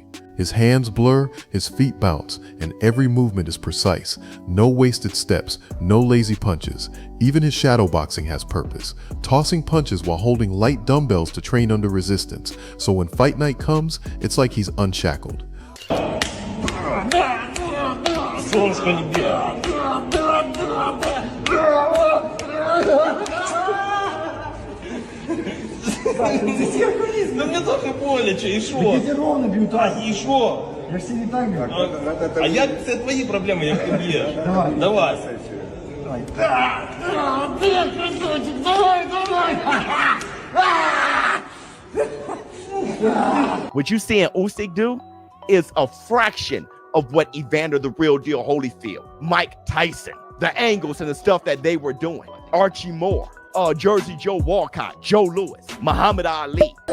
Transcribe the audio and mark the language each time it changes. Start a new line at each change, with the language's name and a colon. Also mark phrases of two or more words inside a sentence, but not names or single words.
English: His hands blur, his feet bounce, and every movement is precise. No wasted steps, no lazy punches. Even his shadow boxing has purpose, tossing punches while holding light dumbbells to train under resistance. So when fight night comes, it's like he's unshackled.
Russian: Ну мне тоже боляче, и шо? Я ровно бью так. И шо? Я ж тебе не так бью.
Ukrainian: А я, це твої проблеми, як ти б'єш. Давай. Давай.
Russian: Давай, красавчик, давай.
English: What you seeing Usyk do is a fraction of what Evander the Real Deal Holyfield, Mike Tyson, the angles and the stuff that they were doing, Archie Moore, Jersey Joe Walcott, Joe Louis, Muhammad Ali.